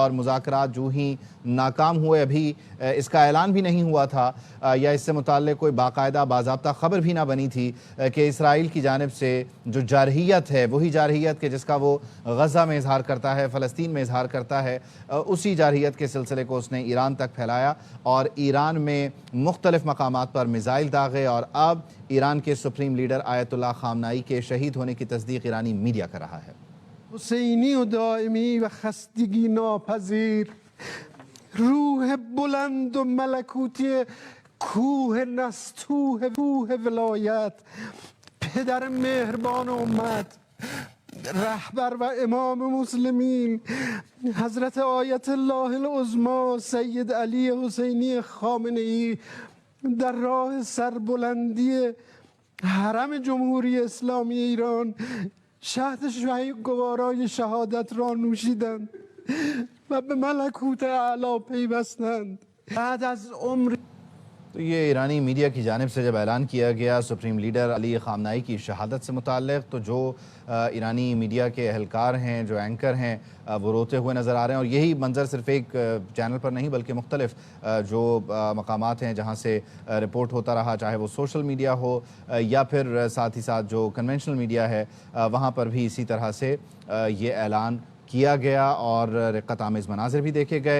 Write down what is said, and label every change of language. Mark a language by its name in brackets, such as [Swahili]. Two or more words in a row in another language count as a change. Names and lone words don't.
[Urdu] اور مذاکرات جو ہی ناکام ہوئے، ابھی اس کا اعلان بھی نہیں ہوا تھا یا اس سے متعلق کوئی باقاعدہ باضابطہ خبر بھی نہ بنی تھی کہ اسرائیل کی جانب سے جو جارحیت ہے، وہی جارحیت کہ جس کا وہ غزہ میں اظہار کرتا ہے، فلسطین میں اظہار کرتا ہے، اسی جارحیت کے سلسلے کو اس نے ایران تک پھیلایا اور ایران میں مختلف مقامات پر میزائل داغے، اور اب ایران کے سپریم لیڈر آیت اللہ خامنائی کے شہید ہونے کی تصدیق ایرانی میڈیا کر رہا ہے۔ [Persian] حسینی و دائمی و خستگی ناپذیر، روح بلند و ملکوتی کوه نستوه کوه ولایت، پدر مهربان امت، رهبر و امام مسلمین، حضرت آیت الله العظمی سید علی حسینی خامنه‌ای در راه سربلندی حرم جمهوری اسلامی ایران شهد گوارای شهادت را نوشیدند و به ملکوت اعلی پیوستند. بعد از عمر [Urdu] تو یہ ایرانی میڈیا کی جانب سے جب اعلان کیا گیا سپریم لیڈر علی خامنائی کی شہادت سے متعلق، تو جو ایرانی میڈیا کے اہلکار ہیں، جو اینکر ہیں، وہ روتے ہوئے نظر آ رہے ہیں، اور یہی منظر صرف ایک چینل پر نہیں بلکہ مختلف جو مقامات ہیں جہاں سے رپورٹ ہوتا رہا، چاہے وہ سوشل میڈیا ہو یا پھر ساتھ ہی ساتھ جو کنونشنل میڈیا ہے، وہاں پر بھی اسی طرح سے یہ اعلان کیا گیا اور رقت آمیز مناظر بھی دیکھے گئے۔